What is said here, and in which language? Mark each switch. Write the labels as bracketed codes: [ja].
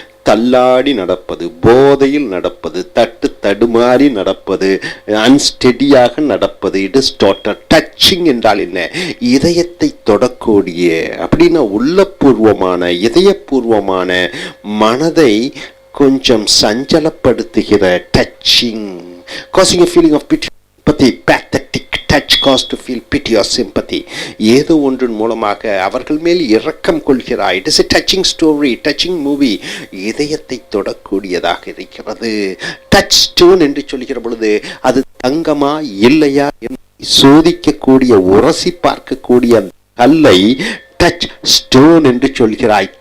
[ta] தள்ளாடி நடப்பது, போதையில் நடப்பது, தடுமாறி நடப்பது, அன்ஸ்டெடியாக நடப்பது. [en] It is totter. [ta] டச்சிங் என்றால் என்ன? இதயத்தை தொடக்கூடிய, அப்படின்னா உள்ளபூர்வமான, இதயபூர்வமான, மனதை கொஞ்சம் சஞ்சலப்படுத்துகிற touching. [en] causing a feeling of pity, pathetic. touch cause to feel pity or sympathy. [ta] ஏதோ ஒன்றின் மூலமாக அவர்கள் மேல் இரக்கம் கொள்கிறாய். [en] It is a touching story, touching movie. [ta] இதயத்தை தொடக்கூடியதாக இருக்கிறது. டச் ஸ்டோன் என்று சொல்கிற பொழுது அது தங்கமா இல்லையா என்று சோதிக்கக்கூடிய, உரசி பார்க்கக்கூடிய கல்லை டச் ஸ்டோன் என்று சொல்கிறாய்.